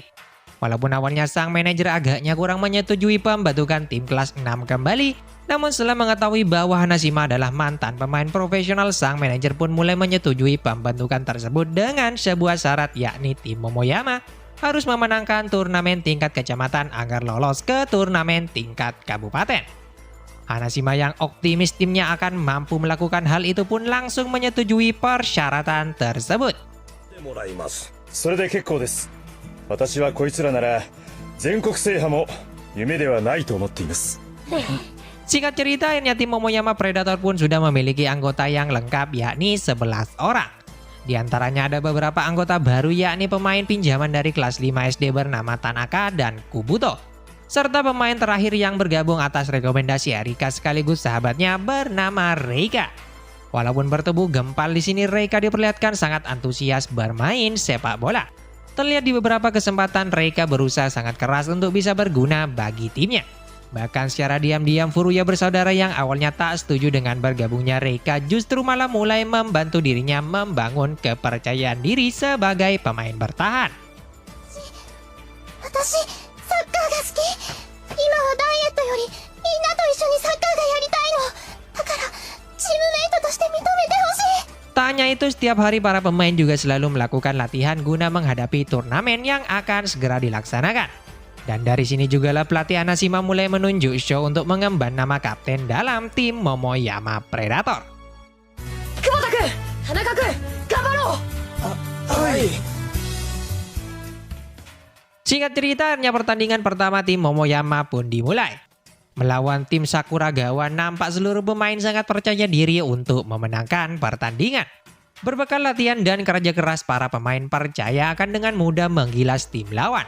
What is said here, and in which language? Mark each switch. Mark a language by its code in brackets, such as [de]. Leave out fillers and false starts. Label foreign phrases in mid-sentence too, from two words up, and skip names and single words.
[id] Walaupun awalnya sang manajer agaknya kurang menyetujui pembentukan tim kelas 6 kembali, namun setelah mengetahui bahwa Hanashima adalah mantan pemain profesional, sang manajer pun mulai menyetujui pembentukan tersebut dengan sebuah syarat yakni tim Momoyama harus memenangkan turnamen tingkat kecamatan agar lolos ke turnamen tingkat kabupaten. Hanashima yang optimis timnya akan mampu melakukan hal itu pun langsung menyetujui persyaratan tersebut. [ja] それで結構です。私はこいつらなら全国制覇も夢ではないと思っています。 [id] Singkat cerita, akhirnya tim Momoyama Predator pun sudah memiliki anggota yang lengkap yakni 11 orang. Di antaranya ada beberapa anggota baru yakni pemain pinjaman dari kelas 5 SD bernama Tanaka dan Kubuto. Serta pemain terakhir yang bergabung atas rekomendasi Erika sekaligus sahabatnya bernama Reika. Walaupun bertubuh gempal di sini, Reika diperlihatkan sangat antusias bermain sepak bola. Terlihat di beberapa kesempatan Reika berusaha sangat keras untuk bisa berguna bagi timnya. Bahkan secara diam-diam Furuya bersaudara yang awalnya tak setuju dengan bergabungnya Reika justru malah mulai membantu dirinya membangun kepercayaan diri sebagai pemain bertahan. [ja] サッカーが好き。今はダイエットよりみんなと一緒にサッカーがやりたいの。だからチームメイトとして認めてほしい。 [id] Tak hanya itu, setiap hari para pemain juga selalu melakukan latihan guna menghadapi turnamen yang akan segera dilaksanakan. Dan dari sini jugalah pelatih Hanashima mulai menunjuk Sho untuk mengemban nama kapten dalam tim Momoyama Predator. [ja] Kubota-kun, Tanaka-kun, ganbarou! [id] Singkat cerita, akhirnya pertandingan pertama tim Momoyama pun dimulai. Melawan tim Sakuragawa, nampak seluruh pemain sangat percaya diri untuk memenangkan pertandingan. Berbekal latihan dan kerja keras, para pemain percaya akan dengan mudah menggilas tim lawan.